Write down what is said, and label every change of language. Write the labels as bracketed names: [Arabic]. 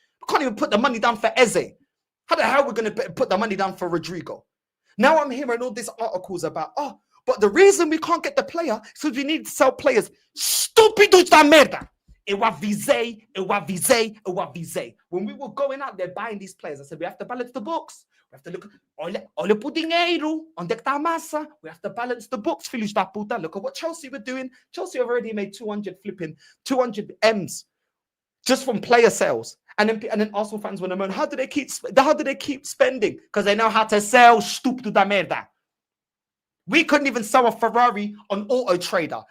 [English] We can't even put the money down for Eze. How the hell are we going to put the money down for Rodrygo? Now I'm hearing all these articles about, but the reason we can't get the player is because we need to sell players. [Portuguese] Stupidos da merda. [English] It was visé. When we were going out there buying these players, I said, we have to balance the books. We have to look, [Portuguese] olha pro dinheiro, onde é que tá a massa? [English] We have to balance the books, [Portuguese] filhos da puta. [English] Look at what Chelsea were doing. Chelsea have already made 200 M's just from player sales. And then Arsenal fans want to moan, how do they keep spending? Because they know how to sell, [Portuguese] stupido da merda. [English] We couldn't even sell a Ferrari on Auto Trader.